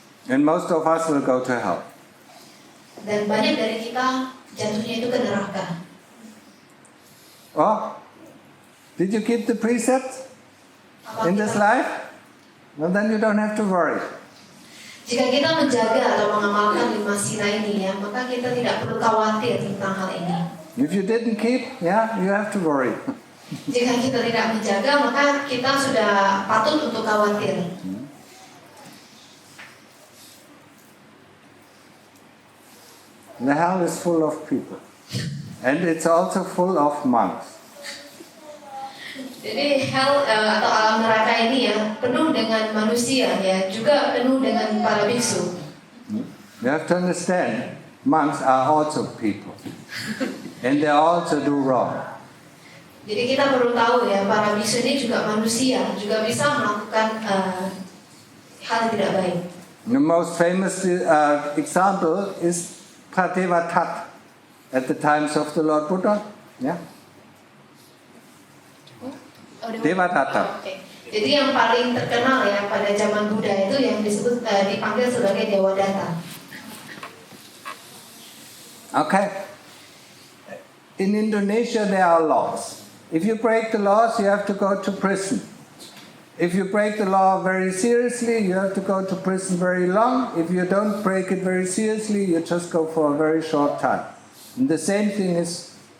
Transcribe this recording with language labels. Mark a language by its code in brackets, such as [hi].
[en] And most of us will go to hell. [id] Dan banyak dari kita jatuhnya itu ke neraka. [en] Oh, did you keep the precepts in this life? Well, then you don't have to worry. [id] Jika kita menjaga atau mengamalkan 5 sila ini ya, maka kita tidak perlu khawatir tentang hal ini. [en] If you didn't keep, you have to worry. [id] Jika kita tidak menjaga, maka kita sudah patut untuk khawatir. [en] The hell is full of people. And it's also full of monks. [id] Jadi hell atau alam neraka ini ya penuh dengan manusia ya, juga penuh dengan para biksu. [en] You have to understand, monks are also people. And they also do wrong. [id] Jadi kita perlu tahu ya, para biksu ini juga manusia, juga bisa melakukan hal yang tidak baik. [en] The most famous example is Pradevatat at the times of the Lord Buddha. Yeah? Devadatta. Okay. [id] Jadi yang paling terkenal ya pada zaman Buddha itu yang disebut dipanggil sebagai Dewa Datta. [en] Okay. In Indonesia there are laws. If you break the laws, you have to go to prison. If you break the law very seriously, you have to go to prison very long. If you don't break it very seriously, you just go for a very short time. And the same thing is